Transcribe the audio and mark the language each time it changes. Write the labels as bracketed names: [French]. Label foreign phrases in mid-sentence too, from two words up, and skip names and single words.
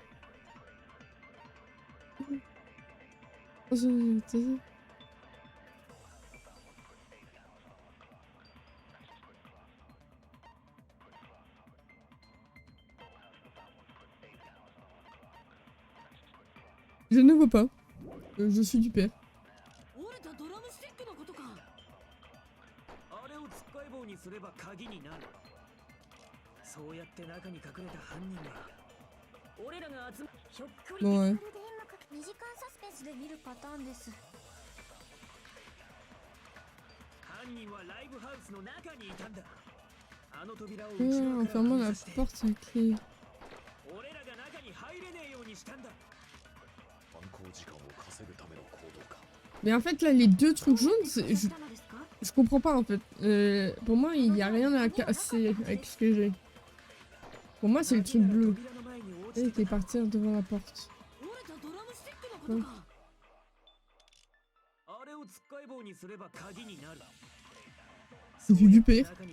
[French] Oh, je ne vois pas. Je suis du père. [Japanese] 折れたドラムスティックのことか。あれをつっかい棒にすれば鍵になる。そうやって中に隠れた犯人は、 [French] Bon, ouais. [Japanese] 2 時間サスペンスで見るパターンです。犯人はライブハウスの中にいたんだ。あの扉を [French] En fermant la porte à clé. [Japanese] 俺らが中に入れねえようにしたんだ。犯行時間を稼ぐための行動か。 [French] Mais en fait, là, les deux trucs jaunes, je comprends pas en fait. Pour moi, il n'y a rien à casser avec ce que j'ai. Pour moi, c'est le truc bleu. Il était partir devant la porte. Ouais. C'est du pire.